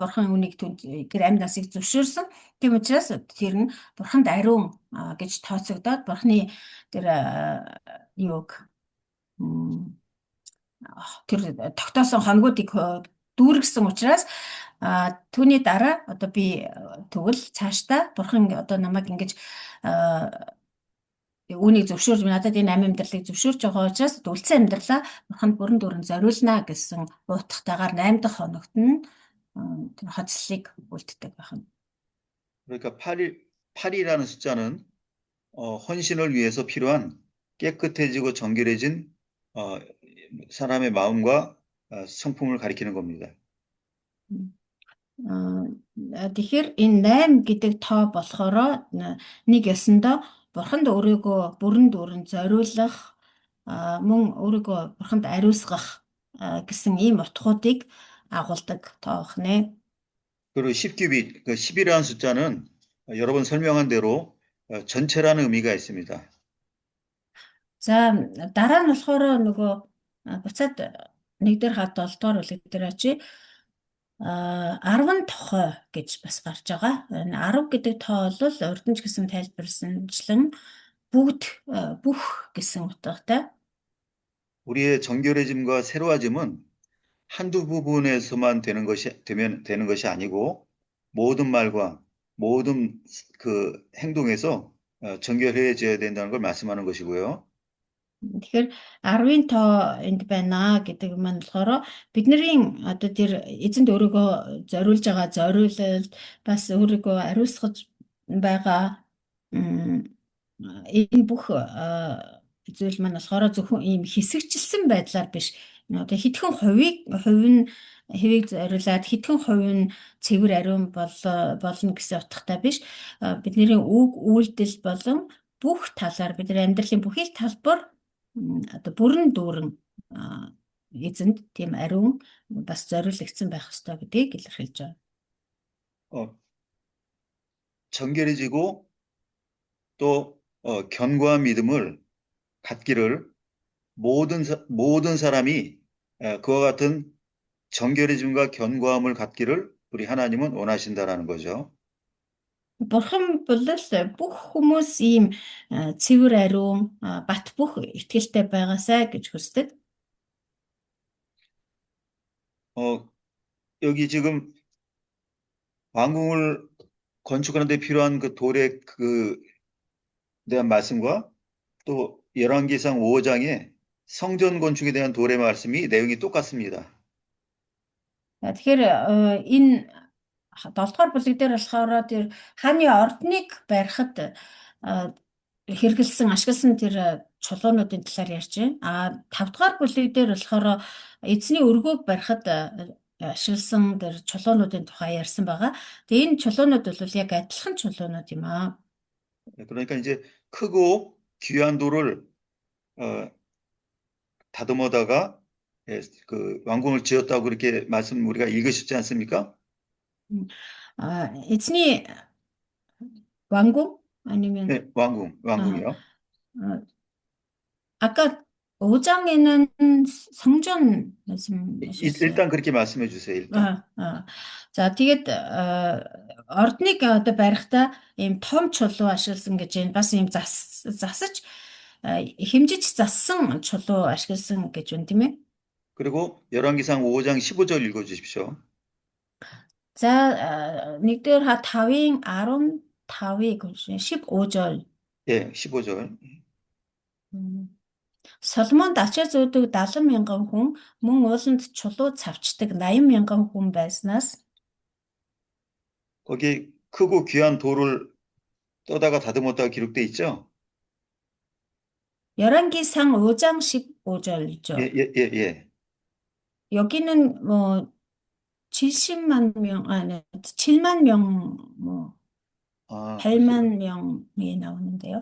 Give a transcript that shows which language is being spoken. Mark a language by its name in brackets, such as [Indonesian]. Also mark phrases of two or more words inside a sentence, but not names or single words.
[Mongolian] Бурхан үнийг тэр амьд насыг зөвшөөрсөн. Тийм учраас тэр нь Бурханд ариун гэж тооцогдоод Бурханы тэр юуг тэр тогтоосон хоногуудыг дүүргэсэн учраас түүний дараа одоо би тэгвэл цаашдаа Бурхан одоо намайг ингэж үүнийг зөвшөөрж надад энэ амь амьдралыг зөвшөөрж байгаа учраас үлдсэн амьдралаа Бурханд бүрэн дүүрэн зориулнаа гэсэн утгатайгаар 8 дахь хоногт нь тэр хоцлыг үлддэг байна. [Korean] 그러니까 8이라는 숫자는 헌신을 위해서 필요한 깨끗해지고 정결해진 사람의 마음과 성품을 가리키는 겁니다. [Mongolian] Тэгэхээр энэ 8 гэдэг тоо болохоор нэг ёсондоо Бурханд өөрийгөө бүрэн дүүрэн зориулах мөн өөрийгөө Бурханд ариусгах гэсэн ийм утгуудыг агуулдаг тоо байна. [Korean] 그리고 10규빗, 그 10이라는 숫자는 여러 번 설명한 대로 전체라는 의미가 있습니다. [Mongolian] За дараа нь болохоор нөгөө буцаад нэг дээр хат 7 дугаар бүлэг дээр очие 10 тохой гэж бас гарч байгаа. 10 гэдэг тоо бол урдч гэсэн тайлбарсанчлан бүх гэсэн утгатай. [Korean] 우리의 정결해짐과 새로워짐은 한두 부분에서만 되는 것이 아니고 모든 말과 모든 그 행동에서 정결해져야 된다는 걸 말씀하는 것이고요. [Mongolian] Тэгэхээр 10-ын тоо энд байна гэдэг маань болохоор бидний одоо тэр эзэнд өөрийгөө зориулж байгаа зориулал бас өөрийгөө ариусгаж байгаа энэ бүх зүйл маань болохоор зөвхөн ийм хэсэгчилсэн байдлаар биш. Одоо хэдхэн хувийг зориулаад хэдхэн хувь нь цэвэр ариун болно гэсэн утгатай биш. Бидний үг үйлдэл болон бүх талаар бидний амьдралын бүхий л талбар одоо бүрэн дүүрэн эзэнд тийм ариун бас зориулагдсан байх ёстой гэдгийг илэрхийлж байгаа. [Korean] 정결해지고 또 견고한 믿음을 갖기를 모든 사람이 그와 같은 정결해짐과 견고함을 갖기를 우리 하나님은 원하신다라는 거죠. [Mongolian] Бурхан бол бүх хүмүүс ийм цэвэр ариун бат бөх итгэлтэй байгаасай гэж хүсдэг. [Korean] 여기 지금 왕궁을 건축하는 데 필요한 그 돌에 대한 말씀과 또 열왕기상 5장에 성전 건축에 대한 돌의 말씀이 내용이 똑같습니다. [Mongolian] Тэгэхээр энэ 7 дугаар бүлэг дээр болохоор тэр хааны ордныг барихад хэрэгэлсэн, ашигласан тэр чулуунуудын талаар ярьж байна. 5 дугаар бүлэг дээр болохоор эзний өргөөг барихад ашигласан тэр чулуунуудын тухай ярьсан байгаа. Тэгээ энэ чулуунууд бол яг адилхан чулуунууд юм аа. [Korean] 그러니까 이제 크고 귀한 돌을 다듬어다가 그 왕궁을 지었다고 그렇게 말씀 우리가 읽으셨지 않습니까? 에즈니 왕궁 아니면 네, 왕궁이요. 아까 5장에는 성전 말씀하셨어요. 일단 그렇게 말씀해 주세요. 일단. [Mongolian] За тэгээд ордныг одоо барихтаа ийм том чулуу ашигласан гэж байна. Бас ийм засаж хэмжиж зассан чулуу ашигласан гэж байна, тийм ээ? [Korean] 그리고 열왕기상 5장 15절 읽어 주십시오. [Mongolian] За 1-р ха 5-ын 15-ыг 15절. [Korean] 예, 15절. [Mongolian] Соломонд ачаа зөөдөг 70,000 хүн, мөн ууланд чулуу цавчдаг 80,000 хүн байснаас [Korean] 거기 크고 귀한 돌을 떠다가 다듬었다가 기록돼 있죠? 열왕기상 5장 15절이죠. 예. 여기는 뭐 70만 명, 아니 7만 명, 뭐 8만 명이 나오는데요.